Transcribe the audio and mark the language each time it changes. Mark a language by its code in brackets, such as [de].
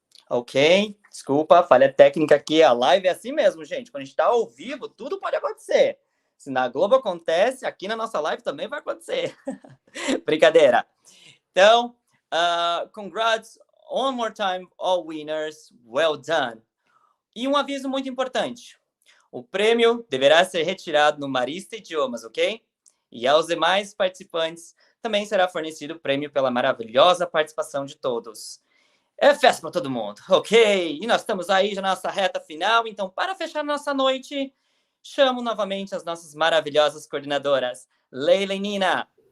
[pt] Ok, desculpa, falha técnica aqui. A live é assim mesmo, gente. Quando a gente está ao vivo, tudo pode acontecer. Se na Globo acontece, aqui na nossa live também vai acontecer. Brincadeira. [en] Então, congrats one more time, all winners. Well done. [pt] E um aviso muito importante. O prêmio deverá ser retirado no Marista Idiomas, ok? E aos demais participantes também será fornecido o prêmio pela maravilhosa participação de todos. É festa para todo mundo, ok? E nós estamos aí já na nossa reta final, então para fechar nossa noite, chamo novamente as nossas maravilhosas coordenadoras, Leila e Nina.